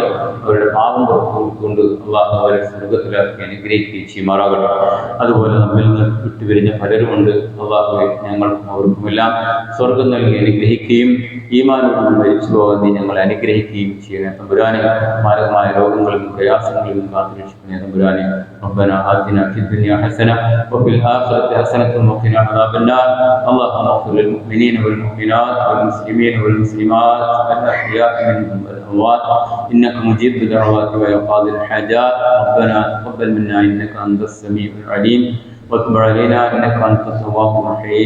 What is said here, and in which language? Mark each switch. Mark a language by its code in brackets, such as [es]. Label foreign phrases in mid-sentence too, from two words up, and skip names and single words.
[ml] അവരുടെ പാപം പുറത്തുകൊണ്ട് അല്ലാഹു അവരെ സ്വർഗത്തിലാക്കി അനുഗ്രഹിക്കുകയും ചെയ്യുമാറാകട്ടെ. അതുപോലെ നമ്മിൽ നിന്ന് വിട്ടുപിരിഞ്ഞ പലരുമുണ്ട്. അല്ലാഹുവേ, ഞങ്ങൾക്കും അവർക്കുമെല്ലാം സ്വർഗം നൽകി അനുഗ്രഹിക്കുകയും ഈമാനോട് മരിച്ചു പോകാൻ നീ ഞങ്ങളെ അനുഗ്രഹിക്കുകയും ചെയ്യണേ തമ്പുരാനെ. മാരകമായ രോഗങ്ങളിൽ നിന്നും പ്രയാസങ്ങളിൽ നിന്നും കാത്തുരക്ഷിക്കണേ തമ്പുരാനെ. [ar] ربنا آتنا في الدنيا حسنة وفي الآخرة حسنة وقنا عذاب النار. اللهم اغفر للمؤمنين والمؤمنات والمسلمين والمسلمات الأحياء منهم والأموات إنك مجيب الدعوات وقاضي الحاجات. ربنا تقبل منا إنك أنت السميع العليم وتب علينا إنك أنت التواب الرحيم.